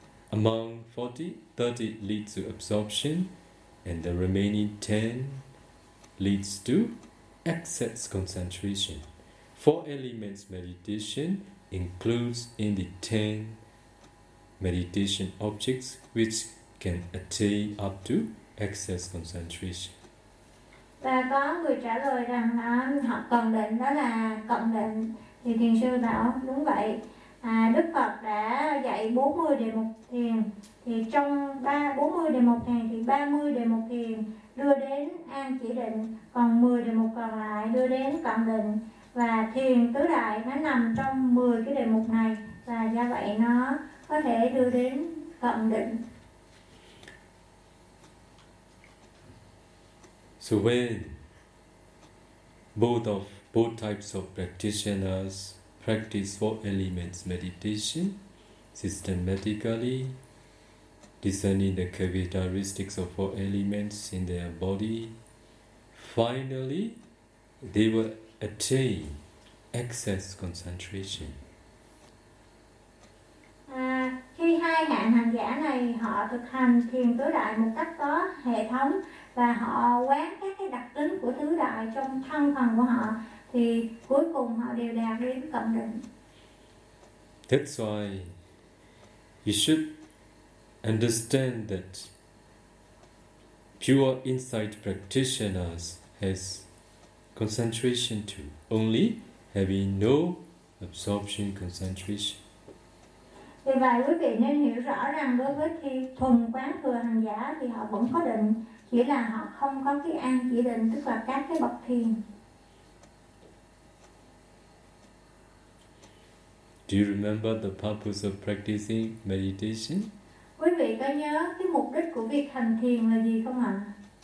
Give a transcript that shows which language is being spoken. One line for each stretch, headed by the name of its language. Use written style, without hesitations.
English: Among 40, 30 leads to absorption, and the remaining 10 leads to excess concentration. Four elements meditation includes in the 10 meditation objects which can attain up to excess concentration.
Vietnamese: Và có người trả lời rằng họ cần định, đó là cận định. Thì thiền sư bảo đúng vậy. Đức Phật đã dạy 40 đề mục thiền, thì trong 40 đề mục thiền thì 30 đề mục thiền đưa đến an chỉ định, còn 10 đề mục còn lại đưa đến cận định. Và thiền tứ đại nó nằm trong 10 cái đề mục này, và do vậy nó có thể đưa đến cận định.
English: So when both types of practitioners practice four elements meditation systematically, discerning the characteristics of four elements in their body, finally they will attain excess concentration.
Vietnamese: Khi hai hạng hành giả này họ thực hành thiền tứ đại một cách có hệ thống và họ quán các cái đặc tính của tứ đại trong thân phần của họ thì cuối cùng họ đều đạt đến cận định.
English: That's why you should understand that pure insight practitioners has concentration too, only having no absorption concentration.
Vietnamese: Vì vậy quý vị nên hiểu rõ rằng đối với khi thuần quán thừa hành giả thì họ vẫn có định, chỉ là họ không có cái an chỉ định, tức là các cái bậc thiền.
English: Do you remember the purpose of practicing meditation?
Vietnamese: Quý vị có nhớ cái mục đích của việc hành thiền là gì không ạ?